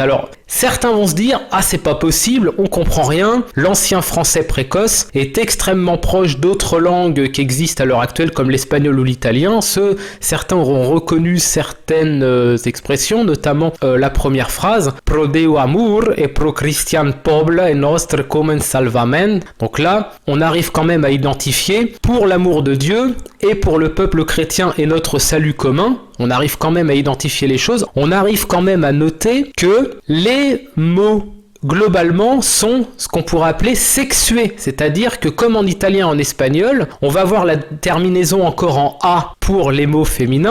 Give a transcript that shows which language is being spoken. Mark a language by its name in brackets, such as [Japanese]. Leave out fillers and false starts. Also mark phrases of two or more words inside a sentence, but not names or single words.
[French] Alors, certains vont se dire « Ah, c'est pas possible, on comprend rien, l'ancien français précoce est extrêmement proche d'autres langues qui existent à l'heure actuelle comme l'espagnol ou l'italien. » Certains auront reconnu certaines expressions, notamment la première phrase « [Old French] Pro Deo amor et pro Christian pobla et nostre comen salvament ». [French] Donc là, on arrive quand même à identifier pour l'amour de Dieu et pour le peuple chrétien et notre salut commun. On arrive quand même à identifier les choses. On arrive quand même à noter que les mots globalement sont ce qu'on pourrait appeler sexués, c'est-à-dire que comme en italien et en espagnol, on va voir la terminaison encore en A pour les mots féminins.